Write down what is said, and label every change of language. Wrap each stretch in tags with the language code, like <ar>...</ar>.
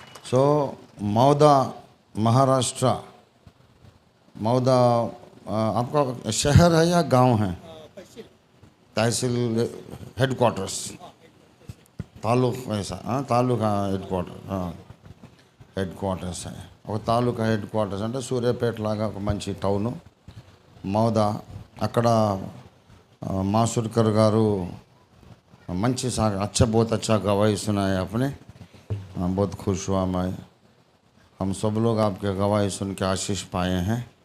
<hi>सो मौदा महाराष्ट्र, मौदा आपका शहर है या गांव है? तहसील हेडक्वार्टर्स, तालुक ऐसा? हाँ, तालुका हेडक्वार्टर. हाँ, हेडक्वार्टर्स है.</hi> <te>ఒక తాలూకా హెడ్ క్వార్టర్స్ అంటే సూర్యాపేట లాగా ఒక మంచి టౌను మౌదా. అక్కడ మాసుర్కర్ గారు మంచి</te> <hi>अच्छा बहुत अच्छा गवाही सुनाए आपने. बहुत खुश हुआ मैं. हम सब लोग आपके गवाही सुन के आशीष पाए हैं.</hi>